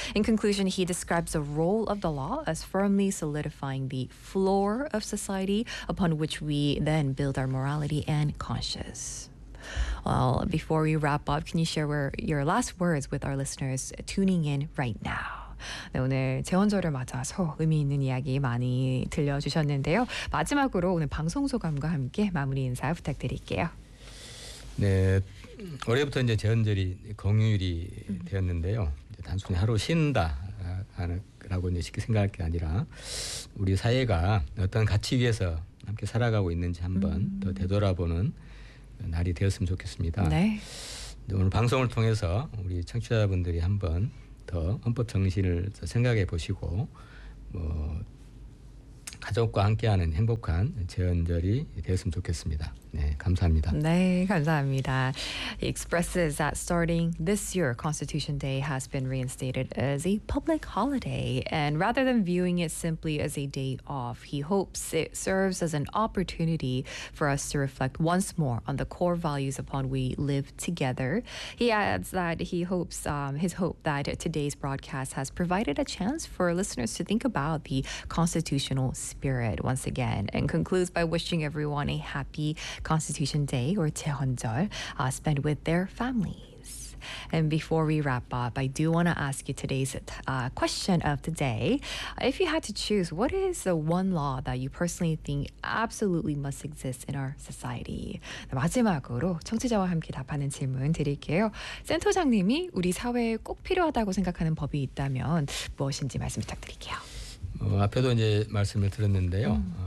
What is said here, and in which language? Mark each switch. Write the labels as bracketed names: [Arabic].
[English] In conclusion, he describes the role of the law as firmly solidifying the floor of society upon which we then build our morality and conscience. Well, before we wrap up, can you share your last words with our listeners tuning in right now? [Korean] 네, 오늘 제헌절을 맞아서 의미 있는 이야기 많이 들려주셨는데요. 마지막으로 오늘 방송 소감과 함께 마무리 인사 부탁드릴게요. 네, 올해부터 이제 제헌절이 공휴일이 되었는데요. 이제 단순히 하루 쉰다라고 이제 쉽게 생각할 게 아니라 우리 사회가 어떤 가치 위에서 함께 살아가고 있는지 한번 더 되돌아보는 날이 되었으면 좋겠습니다. 네. 오늘 방송을 통해서 우리 청취자분들이 한번 더 헌법 정신을 생각해 보시고 뭐 가족과 함께하는 행복한 제헌절이 되었으면 좋겠습니다. 네, 감사합니다. 네, 감사합니다. [English] He expresses that starting this year, Constitution Day has been reinstated as a public holiday. And rather than viewing it simply as a day off, he hopes it serves as an opportunity for us to reflect once more on the core values upon we live together. He adds that he hopes, his hope that today's broadcast has provided a chance for listeners to think about the constitutional spirit once again, and concludes by wishing everyone a happy Constitution Day or 제헌절 spent with their families. And before we wrap up, I do want to ask you today's question of the day. If you had to choose, what is the one law that you personally think absolutely must exist in our society? [Korean] 마지막으로 청취자와 함께 답하는 질문 드릴게요. 센터장님이 우리 사회에 꼭 필요하다고 생각하는 법이 있다면 무엇인지 말씀 부탁드릴게요. 앞에도 이제 말씀을 드렸는데요.